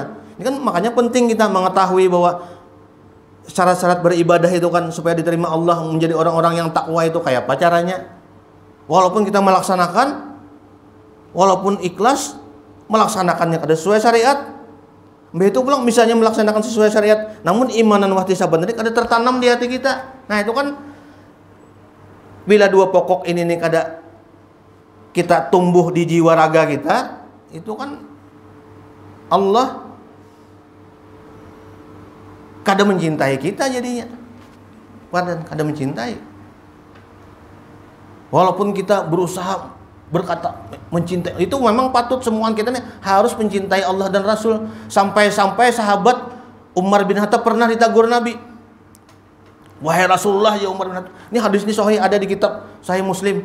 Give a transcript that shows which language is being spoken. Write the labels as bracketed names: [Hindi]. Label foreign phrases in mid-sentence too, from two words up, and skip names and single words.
[Indonesian] Nah, ini kan makanya penting kita mengetahui bahwa syarat-syarat beribadah itu kan supaya diterima Allah, menjadi orang-orang yang takwa itu kayak apa caranya. Walaupun kita melaksanakan, walaupun ikhlas, melaksanakannya kada sesuai syariat. Begitu pulang misalnya melaksanakan sesuai syariat, namun [Arabic] إيمانا واحتسابا [Indonesian] tadi kada tertanam di hati kita. Nah, itu kan bila dua pokok ini nih kada kita tumbuh di jiwa raga kita, itu kan Allah kada mencintai kita jadinya. Padahal kada mencintai. Walaupun kita berusaha berkata mencintai, itu memang patut semua kita nih harus mencintai Allah dan Rasul. Sampai-sampai sahabat Umar bin Khattab pernah ditegur Nabi, wahai Rasulullah, ya Umar bin Khattab, ini hadis ini sahih, ada di kitab Sahih Muslim.